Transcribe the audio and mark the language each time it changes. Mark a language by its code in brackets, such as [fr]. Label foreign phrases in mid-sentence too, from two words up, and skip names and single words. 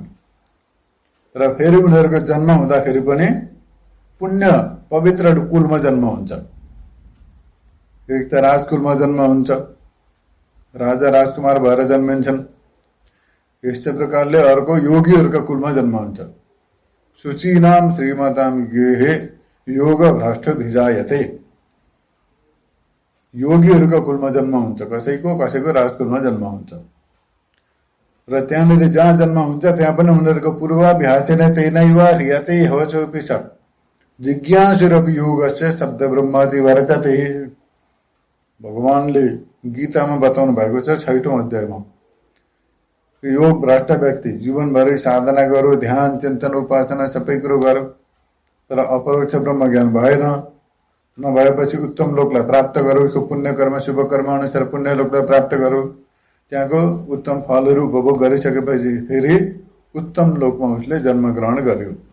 [ne] र फेरि उनीहरूको जन्म हुँदाखेरि पनि पुण्य पवित्र कुलमा जन्म हुन्छ। एक त राजकुलमा जन्म हुन्छ, राजा राजकुमार भएर जन्मिन्छन्। यस्तै प्रकारले अर्को योगीहरूका कुलमा जन्म हुन्छ। [sa] शुचीनाम श्रीमताम गेहे योग भ्रष्ट भिजायते। [ne] योगीहरूका कुलमा जन्म हुन्छ, कसैको राजकुलमा जन्म हुन्छ। र त्यहाँनिर जहाँ जन्म हुन्छ त्यहाँ पनि उनीहरूको [sa] पूर्वाभ्यासेन तेनैव ह्रियते हवचोऽपि स जिज्ञासुरपि योगस्य शब्द ब्रह्मादि वर्तते। [ne] भगवानले गीतामा बताउनु भएको छ 6औं अध्यायमा, योग भ्रष्ट व्यक्ति जीवनभरि साधना गरौँ, ध्यान चिन्तन उपासना सबै कुरो गरौँ, तर अपरोक्ष ब्रह्म ज्ञान भएन, नभएपछि उत्तम लोकलाई प्राप्त गरौँ, उसको पुण्य कर्म शुभ कर्म अनुसार पुण्य लोकलाई प्राप्त गरौँ, त्यहाँको उत्तम फलहरू उपभोग गरिसकेपछि फेरि उत्तम लोकमा उसले जन्म ग्रहण गर्यो।